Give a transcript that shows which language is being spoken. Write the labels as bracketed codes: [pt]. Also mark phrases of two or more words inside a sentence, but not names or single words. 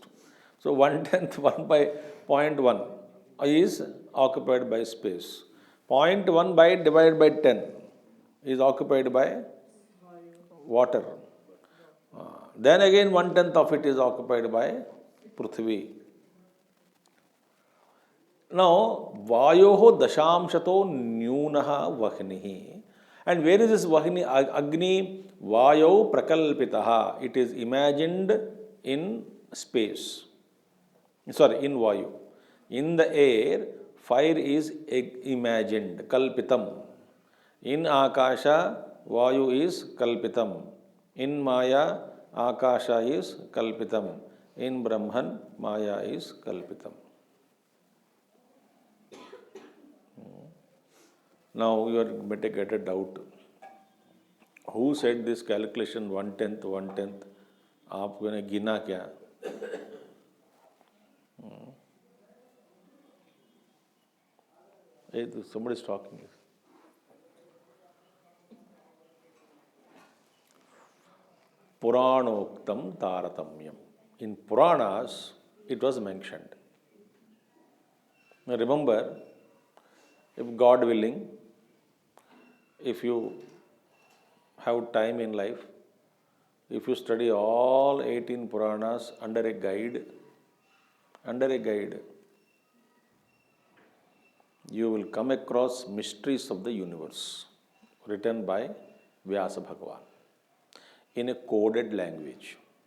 [en] So 1/10, 1 by 0.1 is occupied by space. 0.1 by divided by 10 is occupied by water. Then again 1/10 of it is occupied by Prithvi. Now, [sa] Vayoho dashamshato nyunaha vahnihi. [en] And where is this vahni? [sa] Agni Vayo prakalpitaha. [en] It is imagined in space. Sorry, in Vayu. In the air, fire is imagined, kalpitam. In Akasha, Vayu is kalpitam. In Maya, Akasha is kalpitam. In Brahman, Maya is kalpitam. Now you are going to get a doubt. Who said this calculation 1/10, 1/10? [hi] आपने गिना क्या? [en] Somebody is talking. [sa] Puranoktam Taratamyam. [en] In Puranas, it was mentioned. Now remember, if God willing, if you have time in life, if you study all 18 Puranas under a guide, you will come across mysteries of the universe written by Vyasa Bhagavan in a coded language.